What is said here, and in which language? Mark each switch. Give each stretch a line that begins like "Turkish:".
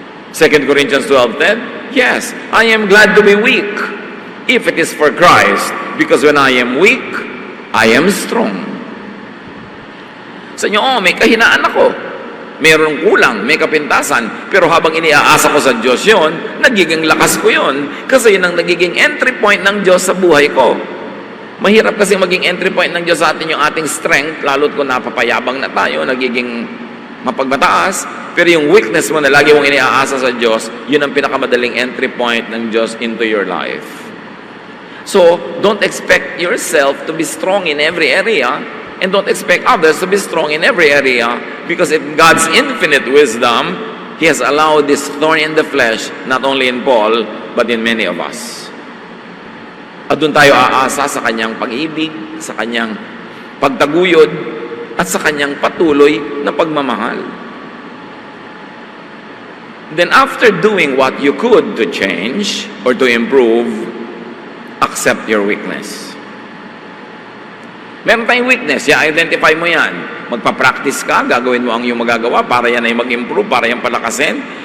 English: 2 Corinthians 12:10, yes, I am glad to be weak, if it is for Christ, because when I am weak, I am strong.
Filipino: Sa inyo, may kahinaan ako. Mayroong kulang, may kapintasan, pero habang iniaasa ko sa Diyos yon, nagiging lakas ko yon. Kasi yun ang nagiging entry point ng Diyos sa buhay ko. Mahirap kasi maging entry point ng Diyos sa atin yung ating strength, lalo't kung napapayabang na tayo, nagiging mapagmataas. Pero yung weakness mo na lagi mong iniaasa sa Diyos, yun ang pinakamadaling entry point ng Diyos
English: into your life. So, don't expect yourself to be strong in every area, and don't expect others to be strong in every area, because in God's infinite wisdom, He has allowed this thorn in the flesh, not only in Paul, but in many of us.
Filipino: At doon tayo aasa sa Kanyang pag-ibig, sa Kanyang pagtaguyod, at sa Kanyang patuloy na pagmamahal.
English: Then after doing what you could to change or to improve, accept your weakness.
Filipino: Meron tayong weakness, i-identify mo yan. Magpa-practice ka, gagawin mo ang iyong magagawa para yan ay mag-improve, para yan palakasin.